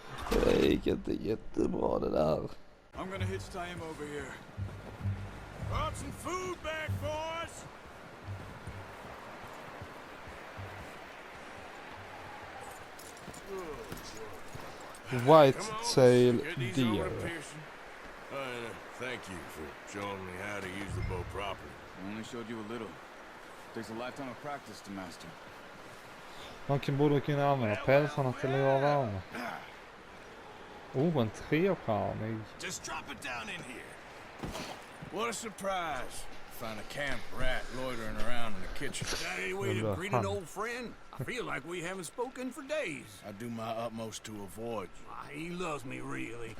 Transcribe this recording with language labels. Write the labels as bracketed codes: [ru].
[sv] Det gick inte jättebra det där. [en] I'm gonna hitch tie him over here. Brought some food back, boys. White-tail Get these over deer. to Pearson. Thank you for showing me how to use the bow properly. I only showed you a little. Takes a lifetime of practice to master. [sv] Man borde kunna använda pälsarna till att göra värme. Oh, en trestjärnig. [en] Just drop it down in here. What a surprise. Find a camp rat loitering around in the kitchen. Any way to greet an old friend? I feel like we haven't spoken for days. I do my utmost to avoid you. He loves me, really.